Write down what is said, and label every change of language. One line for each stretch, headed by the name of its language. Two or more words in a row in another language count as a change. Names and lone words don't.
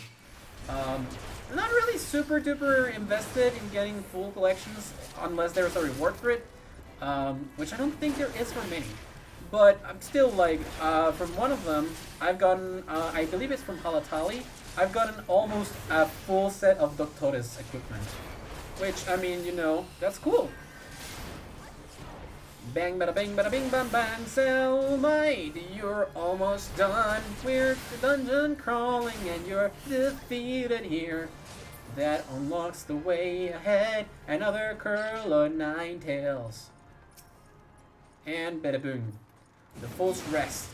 English: Not really super duper invested in getting full collections unless there's a reward for it, which I don't think there is for many. But I'm still like, from one of them, I've gotten, I believe it's from Halatali, I've gotten almost a full set of Doctores equipment. Which, I mean, you know, that's cool. Bang, bada bing, bada bing, bam, bang, Selmite, you're almost done. We're dungeon crawling and you're defeated here. That unlocks the way ahead. Another curl of 9 tails. And bada boom. The false rest.